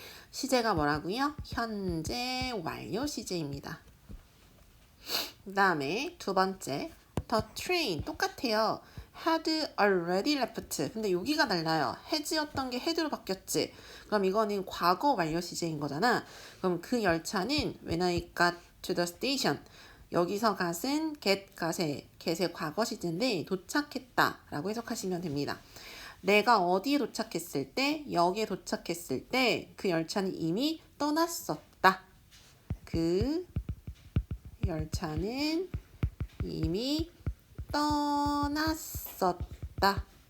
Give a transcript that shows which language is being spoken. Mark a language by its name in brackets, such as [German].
[Korean] 시제가 뭐라고요? 현재 완료 시제입니다. 그 다음에 두 번째 [English] The train [Korean] 똑같아요. [English] had already left. [Korean] 근데 여기가 달라요. has였던 게 had로 바뀌었지. 그럼 이거는 과거 완료 시제인 거잖아. 그럼 그 열차는 [English] when I got to the station. [Korean] 여기서 gat은 get의 과거 시제인데 도착했다 라고 해석하시면 됩니다. 내가 어디에 도착했을 때, 역에 도착했을 때 그 열차는 이미 떠났었다. 그 열차는 이미 떠났었다.